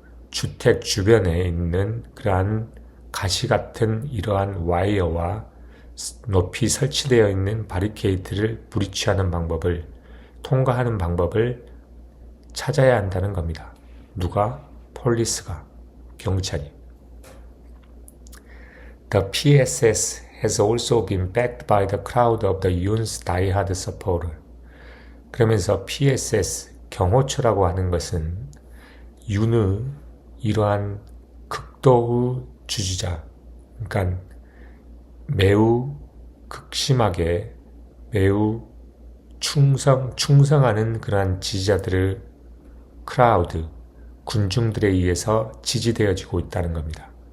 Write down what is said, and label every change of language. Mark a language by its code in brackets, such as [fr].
[ko] 주택 주변에 있는 그러한 가시 같은 이러한 와이어와 높이 설치되어 있는 바리케이트를 브리치하는 방법을 통과하는 방법을 찾아야 한다는 겁니다. 누가? 폴리스가, 경찰이. [en] The PSS has also been backed by the crowd of the Yoon's diehard supporter. [ko] 그러면서 PSS, 경호처라고 하는 것은 윤의 이러한 극도의 주지자, 그러니까 매우 극심하게 매우 충성하는 그러한 지지자들의 크라우드, 군중들에 의해서 지지되어지고 있다는 겁니다.